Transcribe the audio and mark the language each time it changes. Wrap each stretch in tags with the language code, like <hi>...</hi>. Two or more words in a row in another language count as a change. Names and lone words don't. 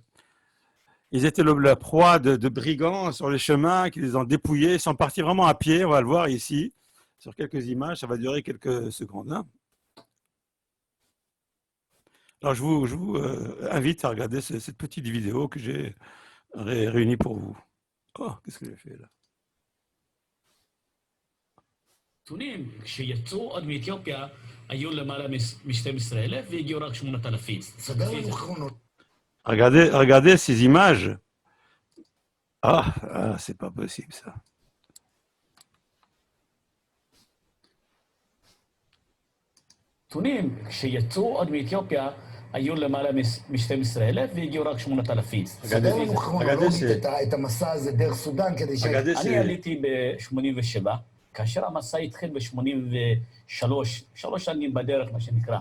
<fr>Ils étaient la proie de brigands sur les chemins qui les ont dépouillés. Ils sont partis vraiment à pied, on va le voir ici, sur quelques images, ça va durer quelques secondes. Hein. Alors je vous invite à regarder cette petite vidéo que j'ai réunie pour vous. Oh, qu'est-ce que j'ai fait là?</fr> <he>כשיצאו עוד מאתיופיה היו למעלה מ-12,000 והגיעו רק 8,000.</he> <fr>Regardez ces images. Ah, c'est pas possible ça.</fr> <he>כשיצאו עוד מאתיופיה היו למעלה מ-12,000 והגיעו רק 8,000. אגדס, סדר לנו כרונולוגית את המסע הזה דרך סודאן, כדי ש... אני עליתי ב-87, כאשר המסע התחיל ב-83, 3 שנים בדרך, מה שנקרא.</he>